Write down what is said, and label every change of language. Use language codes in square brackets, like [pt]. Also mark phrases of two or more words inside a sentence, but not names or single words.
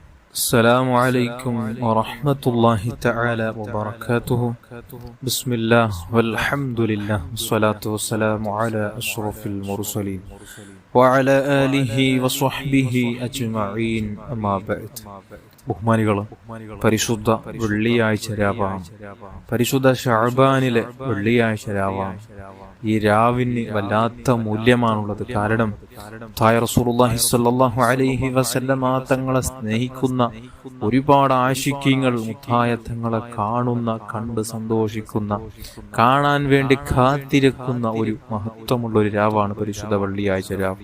[ar] السلام عليكم ورحمة الله تعالى وبركاته. بسم الله والحمد لله والصلاة والسلام على أشرف المرسلين وعلى آله وصحبه أجمعين أما بعد. [ml] ബഹുമാനികളും പരിശുദ്ധ വെള്ളിയാഴ്ച രാവാണ്, പരിശുദ്ധ ശഅബാനിലെ വെള്ളിയാഴ്ച രാവാണ്. ഈ രാവിന് വല്ലാത്ത മൂല്യമാണുള്ളത്. കാരണം [ar] رسول الله صلى الله عليه وسلم [ml] തങ്ങളെ സ്നേഹിക്കുന്ന ഒരുപാട് ആശിഖീങ്ങൾ മുത്തായ തങ്ങളെ കണ്ട് സന്തോഷിക്കുന്ന, കാണാൻ വേണ്ടി കാത്തിരിക്കുന്ന ഒരു മഹത്വമുള്ള ഒരു രാവാണ് പരിശുദ്ധ വെള്ളിയാഴ്ച രാവ്.